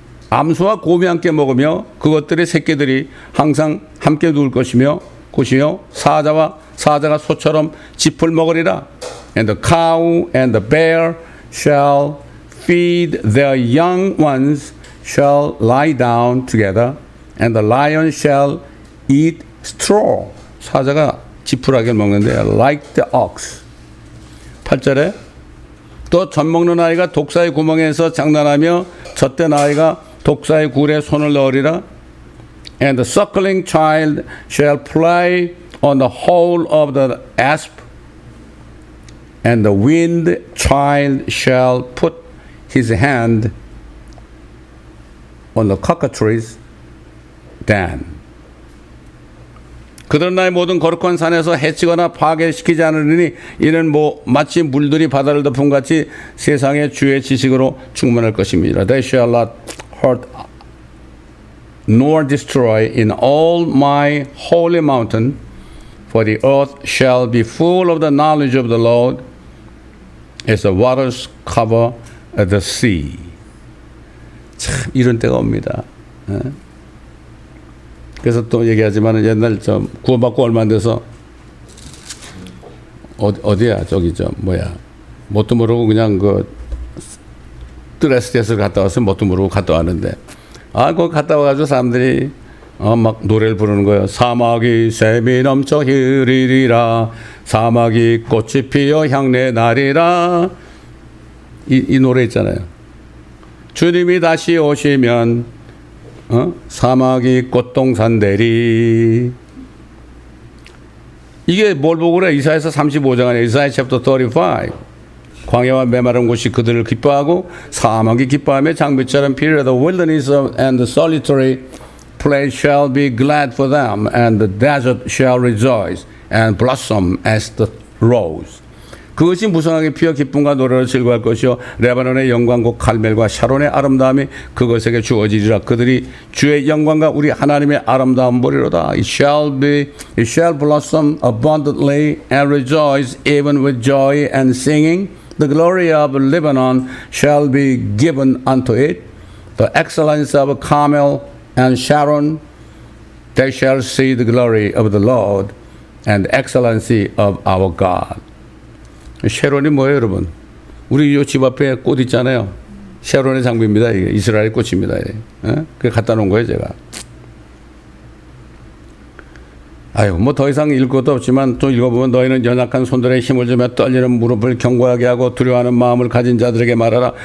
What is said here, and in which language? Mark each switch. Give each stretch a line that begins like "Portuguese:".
Korean: 암소와 곰이 함께 먹으며 그것들의 새끼들이 항상 함께 누울 것이며 사자가 소처럼 짚을 먹으리라.
English: And the cow and the bear shall feed their young ones, shall lie down together, and the lion shall eat straw.
Korean: 사자가 지푸라기를 먹는데
English: like the ox.
Korean: 8절에 또 젖 먹는 아이가 독사의 구멍에서 장난하며 젖된 아이가 독사의 굴에 손을 넣으리라.
English: And the suckling child shall play on the hole of the asp. And the weaned child shall put his hand on the cockatrice den.
Korean: 그들은 나의 모든 거룩한 산에서 해치거나 파괴시키지 않으리니 이는 마치 물들이 바다를 덮은 같이 세상의 주의 지식으로 충만할 것입니다.
English: They shall not hurt nor destroy in all my holy mountain, for the earth shall be full of the knowledge of the Lord as the waters cover the sea.
Korean: 참 이런 때가 옵니다. 그래서 또 얘기하지만 옛날 구원받고 얼마 안 돼서 어디야 저기 뭣도 모르고 그냥 드레스데스를 갔다 와서 뭣도 모르고 갔다 왔는데 거기 갔다 와가지고 사람들이 막 노래를 부르는 거예요. 사막이 샘이 넘쳐 흐리리라 사막이 꽃이 피어 향내 나리라. 이 노래 있잖아요. 주님이 다시 오시면 사막이 꽃동산 되리. 이게 뭘 보고 그래? 이사야서 35장 안에 이사야 챕터 35. 광야와 메마른 곳이 그들을 기뻐하고 사막이 기뻐하며 장비처럼 피를
English: The wilderness and the solitary place shall be glad for them, and the desert shall rejoice and blossom as the rose.
Korean: 그것이 무성하게 피어 기쁨과 노래로 즐거워할 것이요 레바논의 영광과 갈멜과 샤론의 아름다움이 그것에게 주어지리라. 그들이 주의 영광과 우리 하나님의 아름다움 보리로다.
English: It shall blossom abundantly and rejoice even with joy and singing. The glory of Lebanon shall be given unto it. The excellence of Carmel and Sharon, they shall see the glory of the Lord and the excellency of our God.
Korean: 샤론이 뭐예요, 여러분? 우리 요 집 앞에 꽃 있잖아요. 샤론의 장비입니다. 이게 이스라엘 꽃입니다. 그래 갖다 놓은 거예요, 제가. 아유, 더 이상 읽을 것도 없지만 또 읽어보면 너희는 연약한 손들의 힘을 주며 떨리는 무릎을 견고하게 하고 두려워하는 마음을 가진 자들에게 말하라.